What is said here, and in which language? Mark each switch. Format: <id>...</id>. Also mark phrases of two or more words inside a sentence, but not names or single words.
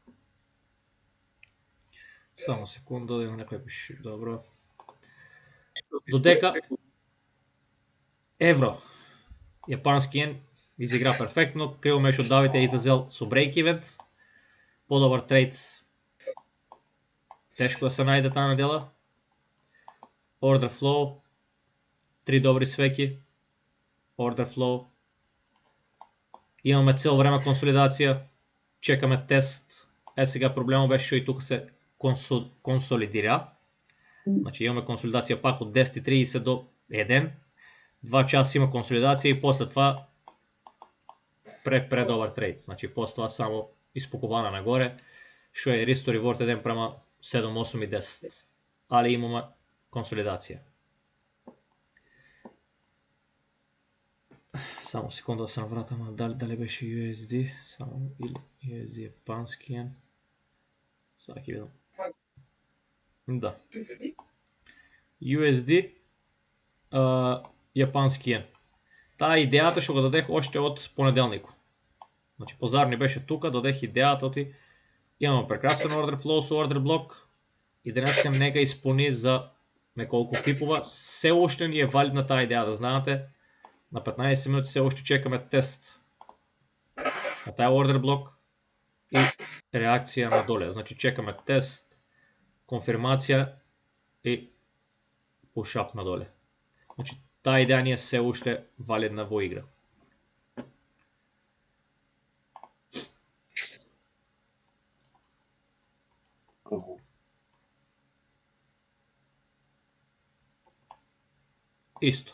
<mk>Само секунда, да има некој пише, добро. Додека евро, јапански јен изигра перфектно, Криво Мешо Давид е излезел со брейк ивент, подобар трейд, тешко да се најде таа недела.</mk> <en>Order flow,</en> <mk>3 добри свеки,</mk> <en>order flow,</en> <mk>имаме цело време консолидација, чекаме тест, сега проблемот беше што и тука се консолидира, значи имаме консолидација пак од 10:30 до 1, 2 часа има консолидација и после това предобар трейд, значи после това само испукувана нагоре, што е</mk> <en>risk to reward</en> <mk>1:7, 8 и 10, али имаме консолидација. Само секунда да се навратам, дали беше USD, само или USD јапански јен. Сега ќе видам. Да. USD јапански јен. Таа идејата што го дадех още од понеделникот. Значи пазар ни беше тука, дадех идејата оти имаме прекрасен</mk> <en>order flow</en> <mk>со</mk> <en>order block</en> <mk>и денеска нека исполни за неколку пипова. Се уште ни е валидна таа идеја, да знаете. На 15 минути се уште чекаме тест на тај</mk> <en>order block</en> <mk>и реакција надоле. Значи чекаме тест, конфирмација и push-up надоле. Значи таа идеја ни е се уште валидна во игра. Исто.</mk>